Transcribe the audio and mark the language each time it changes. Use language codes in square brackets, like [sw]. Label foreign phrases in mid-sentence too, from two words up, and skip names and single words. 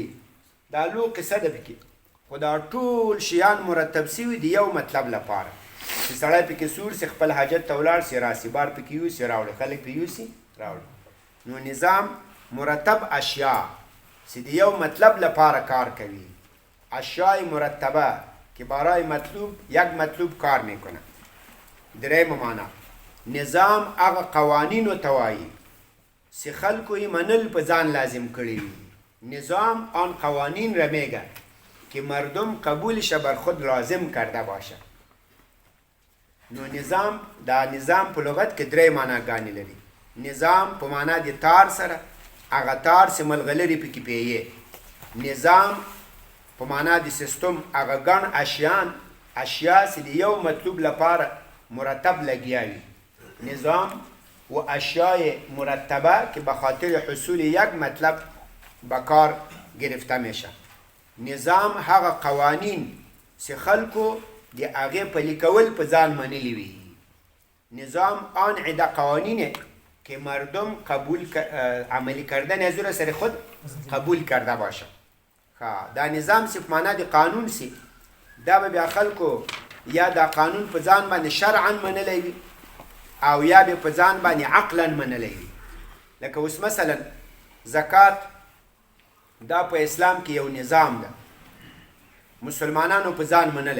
[ps] دا لو قصه ده پکې. خو دا ټول شیان مرتب سوي د یو مطلب لپاره چې سړی پکې سور سي، خپل حاجت ته ولاړ سي، راسي، بار پکې یوسي راوړي، خلک پې یوسي راوړي. نو نظام مرتب اشیا چې د یو مطلب لپاره کار کوي. [fa] اشیای مرتبه که برای مطلوب یک مطلوب کار میکنه. [ps] دریم معنا نظام هغه قوانینو ته وایي چې خلکو یې منل په ځان لازم کړي وي. [fa] نظام آن قوانین را میگه که مردم قبولش بر خود لازم کرده باشه. [ps] نو نظام دا نظام په لغت کې درې معناګانې لري. نظام په معنا د تار سره، هغه تار چې ملغلرې پکې پییې. نظام په معنا د سیستم، هغه ګڼ اشیا چې د یو مطلوب لپاره مرتب لګیا وي. [fa] نظام و اشیای مرتبه که به خاطر حصول یک مطلب به کار گرفته میشه. [ps] نظام هغه قوانین چې خلکو د هغې پلي کول په ځان منلي وي. [fa] نظام آن عده قوانینه که مردم عملی کردن از او را سر خود قبول کرده باشه. [ps] دا نظام سی په معنا د قانون سی، دا به بیا خلکو یا دا قانون په ځان باندې شرعا منلی وي او یا به په ځان باندې عقلا منلی وي. لکه اوس مثلا زکات دا په اسلام کې یو نظام ده، مسلمانانو په ځان منلی.